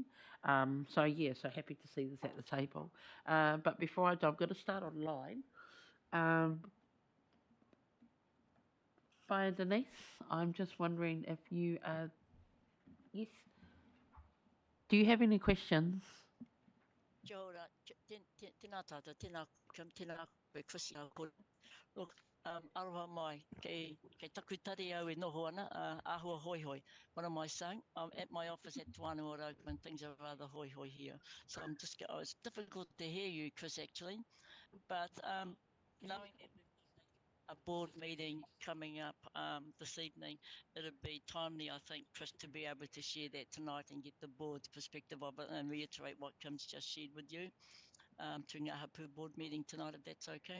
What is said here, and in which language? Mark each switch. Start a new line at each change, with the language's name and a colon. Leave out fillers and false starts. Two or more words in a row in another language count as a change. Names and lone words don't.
English: So happy to see this at the table. But before I do, I'm going to start online. By Denise, I'm just wondering if you yes. Do you have any questions?
Māori: Kia ora, tēnā tātou, tēnā koe Chris ko. Look, aroha mai, kei takutari au e noho ana, ahua hoi hoi.
English: What am I saying? I'm at my office at Tuanua Road and things are rather
Māori: hoi hoi
English: here. So I'm just, it's difficult to hear you, Chris, actually. But knowing that we've got a board meeting coming up this evening, it'd be timely, I think, Chris, to be able to share that tonight and get the board's perspective of it and reiterate what Kim's just shared with you to Ngā Hapu board meeting tonight, if that's okay.